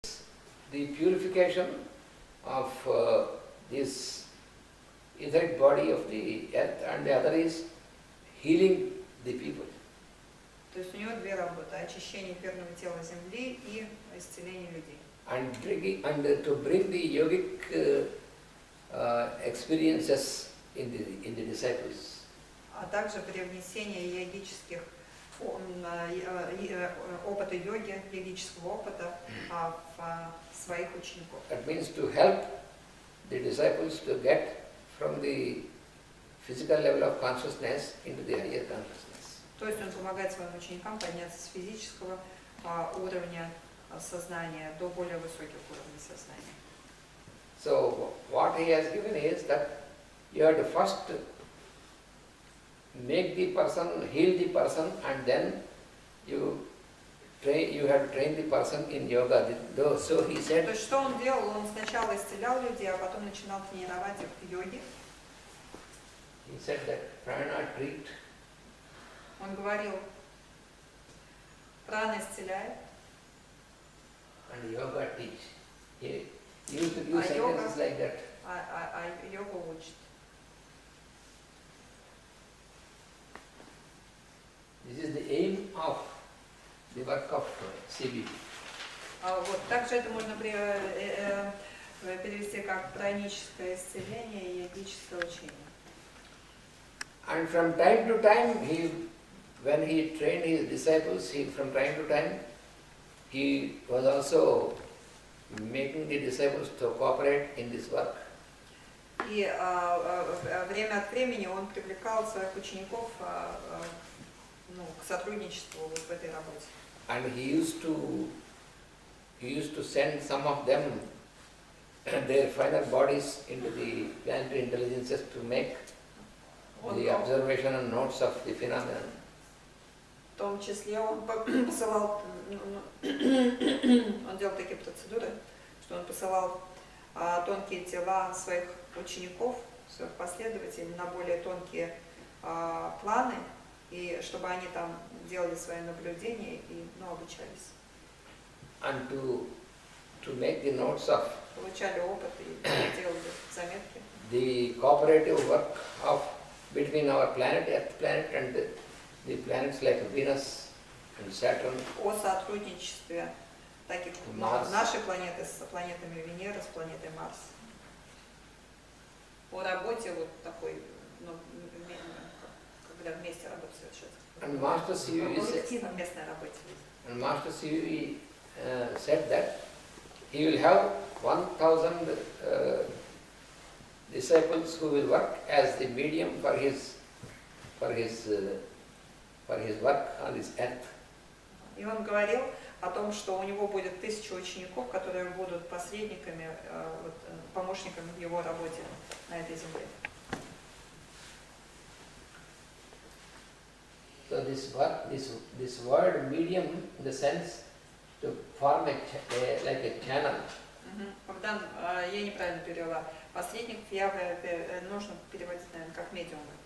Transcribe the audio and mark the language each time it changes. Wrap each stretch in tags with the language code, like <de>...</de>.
<en>the purification of this etheric body of the earth, and the other is healing the people.</en> <ru>То есть у него две работы: очищение эфирного тела Земли и исцеление людей.</ru> <en>And to bring the yogic experiences in the disciples.</en> <ru>А также привнесение йогических опыта йоги, йогического опыта в своих учеников.</ru> <en>That means to help the disciples to get from the physical level of consciousness into the higher consciousness.</en> <ru>То есть он помогает своим ученикам подняться с физического уровня сознания до более высоких уровней сознания.</ru> <en>So what he has given is that you have to first make the person, heal the person, and then you have to train the person in yoga. So he said.</en> <ru>То есть что он делал? Он сначала исцелял людей, а потом начинал тренировать их в йоге.</ru> <en>He said that prana treat.</en> <ru>Он говорил, прана исцеляет.</ru> <en>And yoga teach. He used to use sentences like that.</en> <ru>Йога учит.</ru> <en>This is the aim of the work of CBB.</en> <ru>Вот. Также это можно перевести как праническое исцеление и йогическое учение.</ru> <en>And from time to time, when he trained his disciples, from time to time, he was also making the disciples to cooperate in this work.</en> <ru>И время от времени он привлекал своих учеников к сотрудничеству вот в этой работе.</ru> <en>And he used to send some of them their final bodies into the planetary intelligences to make the observation and notes of the phenomenon.</en> <ru>В том числе он посылал, он делал такие процедуры, что он посылал тонкие тела своих учеников, своих последователей на более тонкие планы, и чтобы они там делали свои наблюдения и обучались.</ru> <en>And to make the notes of</en> <ru>Получали опыт и делали заметки.</ru> <en>The cooperative work between our planet, Earth planet, and the planets like Venus and Saturn.</en> <ru>О сотрудничестве таких нашей планеты с планетами Венеры, с планетой Марс. О работе вот такой, когда вместе работа совершается.</ru> <en>And Master CVV said that he will have 1,000 disciples who will work as the medium for his work on this earth.</en> <ru>И он говорил о том, что у него будет 1000 учеников, которые будут посредниками, помощниками в его работе на этой земле.</ru> <en>So this word medium, in the sense to form like a channel.</en> <ru>Богдан, я неправильно перевела. Посредник нужно переводить, наверное, как медиум.</ru>